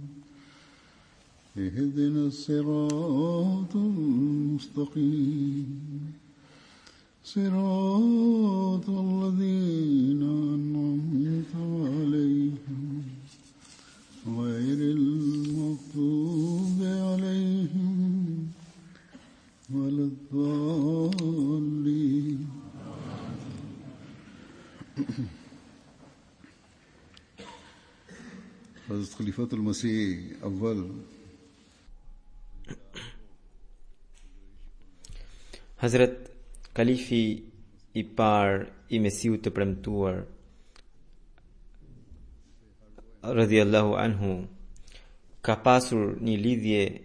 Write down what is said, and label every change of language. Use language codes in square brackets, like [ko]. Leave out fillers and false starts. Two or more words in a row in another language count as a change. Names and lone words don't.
[ar] اهدنا الصراط المستقيم صراط الذين أنعمت عليهم غير المغضوب عليهم ولا الضالين. [ur] حضرت خلیفۃ المسیح اول [sq] Hazrat Kalifi I parë I Mesiut të premtuar [ar] رضي الله عنه [sq] ka pasur një lidhje